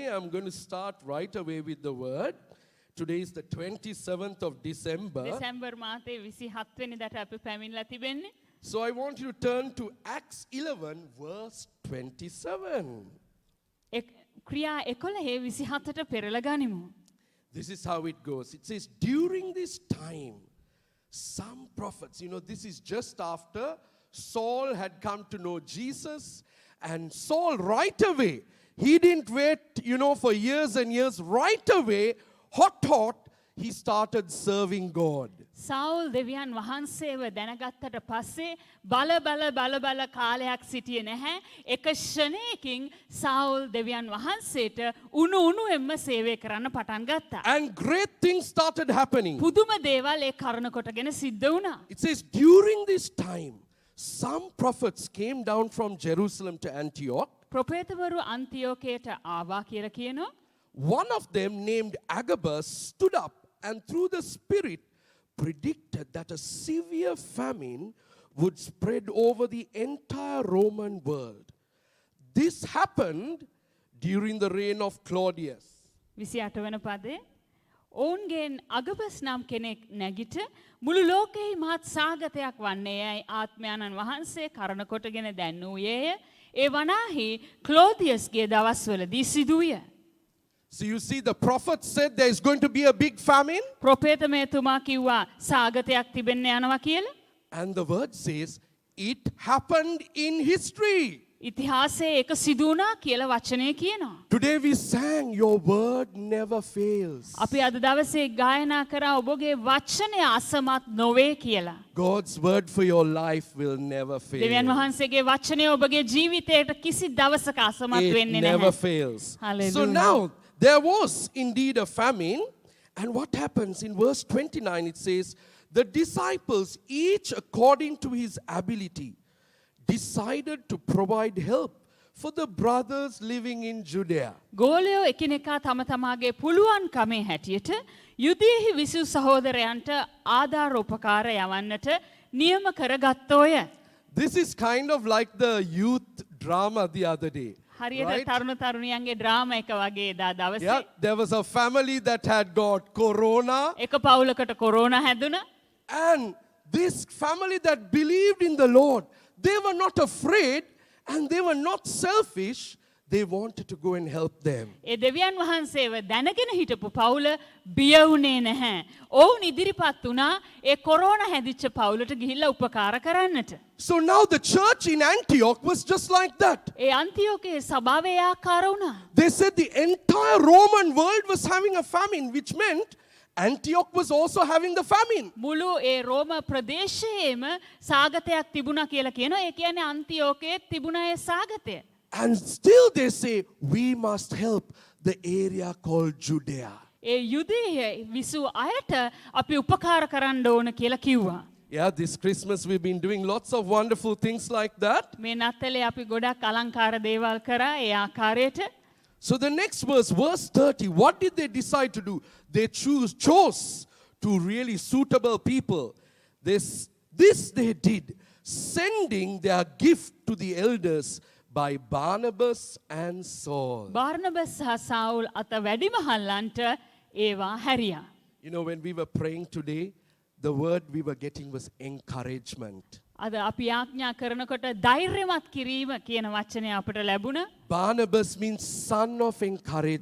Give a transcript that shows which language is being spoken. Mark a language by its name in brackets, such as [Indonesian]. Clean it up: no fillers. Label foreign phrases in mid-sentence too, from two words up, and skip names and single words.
[English] going to start right away with the word. Today is the 27th of December. [Sinhala] දෙසැම්බර් මාසේ 27 වෙනිදාට අපි පැමිණලා තිබෙන්නේ. [English] So I want you to turn to Acts 11 verse 27. [Sinhala] ක්‍රියා 11 27ට පෙරලා ගනිමු. [English] This is how it goes. It says, during this time, some prophets, this is just after Saul had come to know Jesus, and Saul right away, he didn't wait, for years and years, right away, hot, he started serving God. [Sinhala] සවුල් දෙවියන් වහන්සේව දැනගත්තට පස්සේ බල කාලයක් සිටියේ නැහැ. එක ක්ෂණයකින් සවුල් දෙවියන් වහන්සේට උණුෙන්ම සේවය කරන්න පටන් ගත්තා. [English] And great things started happening. [Sinhala] පුදුම දේවල් ඒ කරන කොටගෙන සිද්ධ වුණා. [English] It says, during this time, some prophets came down from Jerusalem to Antioch. [Sinhala] ප්‍රොපේතවරු අන්තිෝකයට ආවා කියලා කියනවා. [English] One of them, named Agabus, stood up and through the Spirit predicted that a severe famine would spread over the entire Roman world. This happened during the reign of Claudius. [Sinhala] 28 වන පදේ ඔවුන්ගෙන් අගබස් නම් කෙනෙක් නැගිට මුළු ලෝකෙහි මහත් සාගතයක් වන්නේයයි ආත්මයන්න් වහන්සේ කරන කොටගෙන දැන්වූයේය. ඒ වනාහි ක්ලෝදියස්ගේ දවස්වලදී සිදුවිය. [English] So you see, the prophet said there is going to be a big famine. [Sinhala] ප්‍රොපේතමේතුමා කිව්වා සාගතයක් තිබෙන්න යනවා කියලා. [English] And the word says, it happened in history. [Sinhala] ඉතිහාසයේ ඒක සිදු වුණා කියලා වචනේ කියනවා. [English] Today we sang, your word never fails. [Sinhala] අපි අද දවසේ ගායනා කරා ඔබගේ වචනය අසමත් නොවේ කියලා. [English] God's word for your life will never fail. [Sinhala] දෙවියන් වහන්සේගේ වචනය ඔබගේ ජීවිතයට කිසි දවසක අසමත් [English] It [Sinhala] වෙන්නේ [English] never [Sinhala] නැහැ. [English] fails. Hallelujah. So now, there was indeed a famine. And what happens in verse 29, it says, the disciples, each according to his ability, decided to provide help for the brothers living in Judea. [Sinhala] ගෝලයෝ එකිනෙකා තම තමාගේ පුළුවන් කමේ හැටියට යුදයෙහි විසූ සහෝදරයන්ට ආධාර උපකාර යවන්නට නියම කරගත්තෝය. [English] This is kind of like the youth drama the other day. [Sinhala] හරියට [English] Right? [Sinhala] තරුණ තරුණියන්ගේ ඩ්‍රාමා එක වගේ එදා දවසේ [English] Yeah, there was a family that had got corona, [Sinhala] එක පවුලකට කොරෝනා හැදුණා. [English] and this family that believed in the Lord, they were not afraid and they were not selfish. They wanted to go and help them. [Sinhala] ඒ දෙවියන් වහන්සේව දැනගෙන හිටපු පවුල බිය වුණේ නැහැ. ඔවුන් ඉදිරිපත් වුණා ඒ කොරෝනා හැදිච්ච පවුලට ගිහිල්ලා උපකාර කරන්නට. [English] So now the church in Antioch was just like that. [Sinhala] ඒ අන්තිෝකයේ සභාවේ ආකාර වුණා. [English] They said the entire Roman world was having a famine, which meant Antioch was also having the famine. [Sinhala] මුළු ඒ රෝම ප්‍රදේශයේම සාගතයක් තිබුණා කියලා කියනවා. ඒ කියන්නේ අන්තිෝකයේ තිබුණා ඒ සාගතය. [English] And still they say, we must help the area called Judea. [Sinhala] ඒ යුදයේ විසූ අයට අපි උපකාර කරන්න ඕන කියලා කිව්වා. [English] Yeah, this Christmas we've been doing lots of wonderful things like that. [Sinhala] මේ නත්තලේ අපි ගොඩක් අලංකාර දේවල් කරා ඒ ආකාරයට. [English] So the next verse 30, what did they decide to do? They chose to really suitable people. This they did, sending their gift to the elders by Barnabas and Saul. [Sinhala] බාර්නබස් සහ සවුල් අත වැඩිමහල්ලන්ට ඒවා හැරියා. [English] When we were praying today, the word we were getting was encouragement. [Sinhala] අද අපි ආඥා කරනකොට ධෛර්යමත් කිරීම කියන වචනය අපට ලැබුණා. [English] Barnabas means son of encouragement.